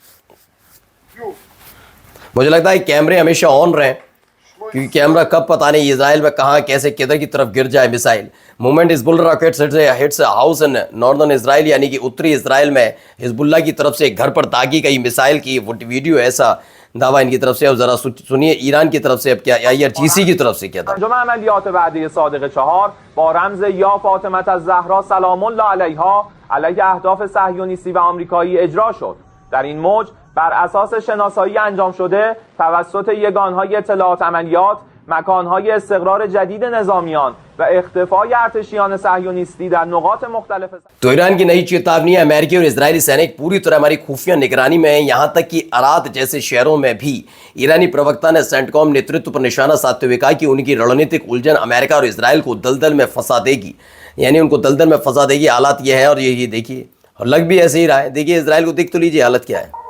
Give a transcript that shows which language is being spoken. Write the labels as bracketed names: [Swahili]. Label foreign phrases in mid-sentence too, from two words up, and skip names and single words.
[Hindi] मुझे लगता है कैमरे हमेशा ऑन रहे, क्योंकि कैमरा कब पता नहीं इजराइल में कहाँ कैसे किधर की तरफ गिर जाए मिसाइल। [English] movement Hezbollah rockets hits house in northern Israel, [Hindi] यानी कि उत्तरी इजराइल में हिजबुल्लाह की तरफ से एक घर पर दागी गई मिसाइल की वीडियो, ऐसा दावा इनकी तरफ से। अब जरा सुनिए ईरान की तरफ से अब क्या, IRGC की तरफ से क्या था। [Persian] انجام عملیات وعده صادق 4 با رمز یا فاطمه الزهرا [Arabic] سلام الله علیها [Persian] علیه اهداف صهیونیستی و آمریکایی اجرا شد. در این موج بر اساس شناسایی انجام شده توسط یگانهای اطلاعات عملیات مکانهای استقرار جدید نظامیان و اختفای ارتشیان صهیونیستی در نقاط مختلف। [Hindi] तो ईरान की नई चेतावनी है, अमेरिकी और इजरायली सैनिक पूरी तरह हमारी खुफिया निगरानी में है। यहां तक कि अरात जैसे शहरों में भी ईरानी प्रवक्ता ने सेंटकॉम नेतृत्व पर निशाना साधते हुए कहा कि उनकी रणनीतिक उलझन अमेरिका और इजराइल को दलदल में फंसा देगी, यानी उनको दलदल में फंसा देगी। हालात ये है, और ये देखिए, और लग भी ऐसे ही रहा है। देखिए इजराइल को देख तो लीजिए हालत क्या है।